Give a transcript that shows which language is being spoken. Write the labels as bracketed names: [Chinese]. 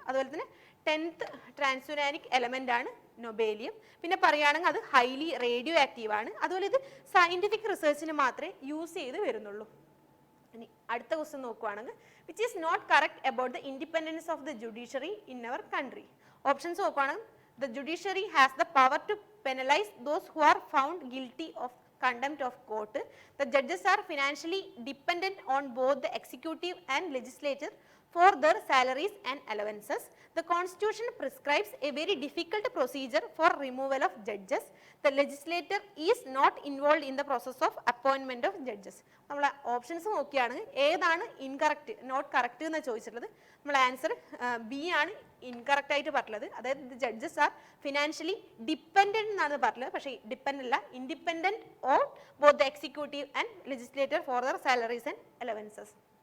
[Malayalam] അതുപോലെ തന്നെ 10th ട്രാൻസുരാനിക് element ആണ് നൊബേലിയം. പിന്നെ പറയുകയാണെങ്കിൽ അത് ഹൈലി റേഡിയോ ആക്റ്റീവ് ആണ്. അതുപോലെ ഇത് സയന്റിഫിക് റിസർച്ചിന് മാത്രമേ യൂസ് ചെയ്ത് വരുന്നുള്ളൂ. ഇനി അടുത്ത ക്വസ്റ്റ്യൻ നോക്കുകയാണെങ്കിൽ [English] Which is not correct about the independence of the judiciary in our country? [Malayalam] Options നോക്കുകയാണെങ്കിൽ [English] the judiciary has the power to penalize those who are found guilty of contempt of court. The judges are financially dependent on both the executive and legislature for their salaries and allowances. The constitution prescribes a very difficult procedure for removal of judges. The legislator is not involved in the process of appointment of judges. [Malayalam] നമ്മൾ options നോക്കിയാണെങ്കിൽ ഏതാണ് incorrect not correct എന്ന് ചോദിച്ചിട്ടുള്ളത്. നമ്മൾ answer B ആണ് incorrect ആയിട്ട് പറഞ്ഞത്. അതായത് [English] judges are financially dependent [Malayalam] എന്നാണ് പറഞ്ഞത്. പക്ഷേ ഡിപ്പെൻഡ് അല്ല, [English] Independent on both the executive and legislator for their salaries and allowances.